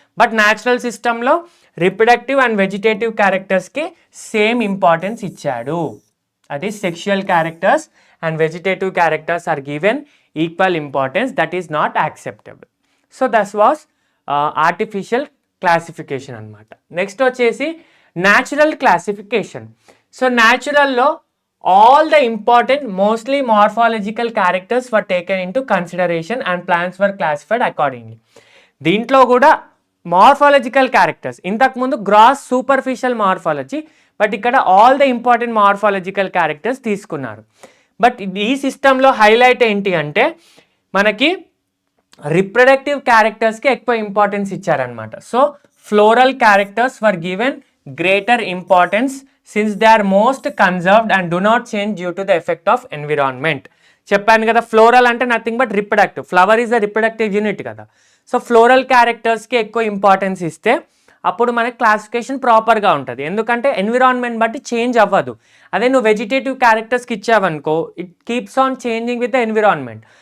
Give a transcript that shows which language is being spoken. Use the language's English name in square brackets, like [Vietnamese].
[Telugu] But natural సిస్టంలో reproductive and vegetative క్యారెక్టర్స్కి same importance ఇచ్చాడు. [English] అది sexual characters and vegetative characters are given equal importance. That is not acceptable. So thus was artificial classification [Telugu] అనమాట. Next వచ్చేసి natural classification. So న్యాచురల్లో [English] all the important mostly morphological characters were taken into consideration and plants were classified accordingly. [Telugu] దీంట్లో కూడా morphological characters, ఇంతకుముందు gross superficial morphology, but ఇక్కడ all the important morphological characters తీసుకున్నారు. But ఈ సిస్టంలో highlight ఏంటి అంటే మనకి రిప్రొడక్టివ్ క్యారెక్టర్స్కి ఎక్కువ ఇంపార్టెన్స్ ఇచ్చారనమాట. [English] So floral characters were given greater importance since they are most conserved and do not change due to the effect of environment. [Telugu] చెప్పాను కదా, ఫ్లోరల్ అంటే nothing but reproductive, [English] flower is a reproductive unit [Telugu] కదా. So floral క్యారెక్టర్స్కి ఎక్కువ importance ఇస్తే అప్పుడు మనకి classification ప్రాపర్గా ఉంటుంది, ఎందుకంటే ఎన్విరాన్మెంట్ బట్టి చేంజ్ అవ్వదు. అదే నువ్వు vegetative క్యారెక్టర్స్కి ఇచ్చావనుకో, [English] It keeps on changing with the environment.